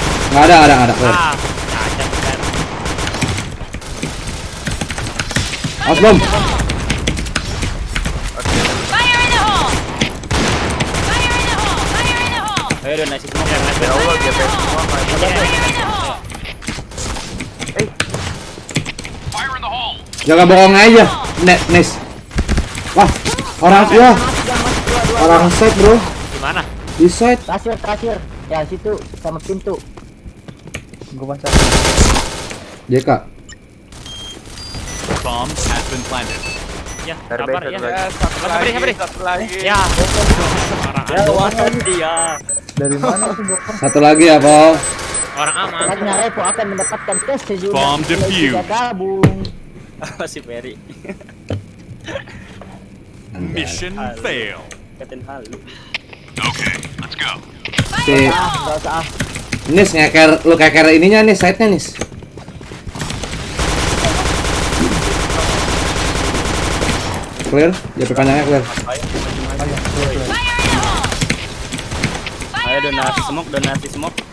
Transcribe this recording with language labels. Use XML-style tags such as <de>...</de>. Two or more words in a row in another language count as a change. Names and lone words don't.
<id>Nggak ada. Cacat per. Mas bom. Ayo donasi semua yang ada. Ya Allah, GP semua.</id> <en>fire in the hole.</en> <id>Jangan bohong aja. Nes. Wah, orang set, bro. Gimana? Di side. Kasir. Ya situ sama pintu. Gua baca. JK.</id> <en>Bomb has been planted.</en> <id>Ya, sabar ya. Ya, satu lagi. Ya. Orang aman dia. Dari mana tuh bokor? Satu lagi ya, Paul. Orang aman. Karena Repo akan mendapatkan kesejukan.</id> <en>Bomb defused.</en> <id>Gabung. Si Ferry.</id> <en>Mission fail.</en> <id>Katain halu.</id> <en>Okay, let's go.</en> <id>Si Enggak usah. Nis lu keker ininya nih, side-nya Nis. Clear, JP panjangnya clear. Ayo donasi smoke.</id>